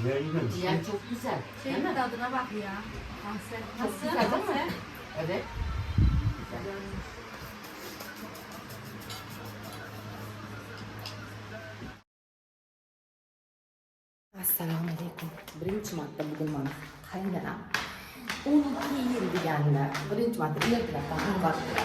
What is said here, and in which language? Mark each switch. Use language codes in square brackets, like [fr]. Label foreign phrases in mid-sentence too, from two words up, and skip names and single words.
[tr] yememişsin. Yani çok güzel. Şeyin Değil mi? tadına bak ya. Kanser. Çok güzel değil mi? Evet. [uz] Assalomu alaykum. Birinchi marta bugun mana qaynonam 12 yil deganlar. Birinchi marta ertalabdan uyg'otdilar.